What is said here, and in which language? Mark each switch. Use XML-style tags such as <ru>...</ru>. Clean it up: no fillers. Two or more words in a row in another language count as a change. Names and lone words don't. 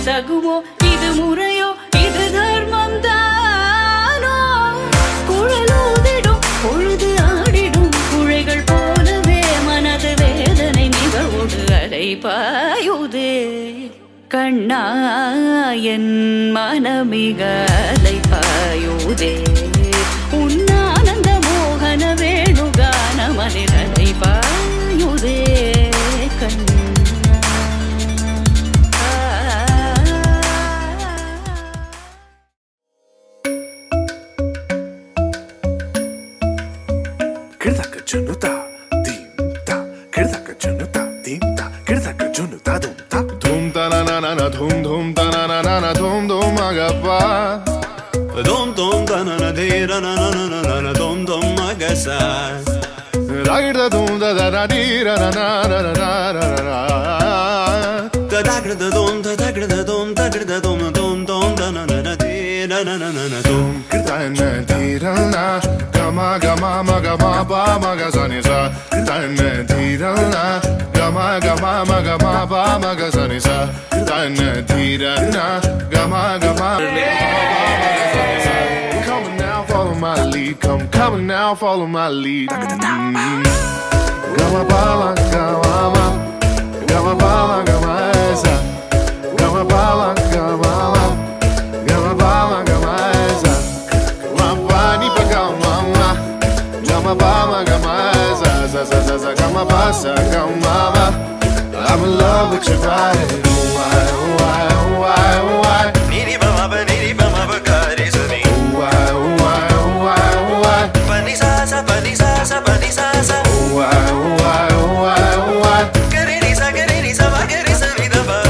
<ta>தகுமோ இது முறையோ இது தர்மம் தானோ குழலூதிடும் பொழுது ஆடிடும் குழைகள் போலவே மனது வேதனை மிகவோடு அலை பாயுதே கண்ணா என் மனமிக அலை பாயுதே உன்னானந்த மோகன வேணுகான மனில் அலை பாயுதே கண்ணா Kirdaka Junuta, Dimta, Kirdaka Junuta, Dimta, Kirdaka Junuta, Dumta, Dumta na na na na, dum ta na na na na, dum magapa, dum ta na na de na na na na na na, dum magasa, ragda dum da da da di ra na na na na na na, da da da dum da da da dum da da dum da na na na de na na na na dum, kirda na di ra na. Gama gama maga ma ba maga sani sa dan dhirana gama gama maga ma ba maga sani sa dan dhirana gama gama</ta> <en>come follow my lead. Come and now, follow my lead. Gama bala, gama, gama bala, gama esa. Gama bala, gama, gama bala, gama esa. Mapani pa gama, gama bala, gama esa. Za za za za gama basa, gama. I'm in love with your body. Why, why, why, why? Niri bama ba kare sani. Why, why, why, why? Pani sa sa pani sa sa pani sa sa. Why, why, why, why? Kare ni sa ba kare sa ni da ba.</en>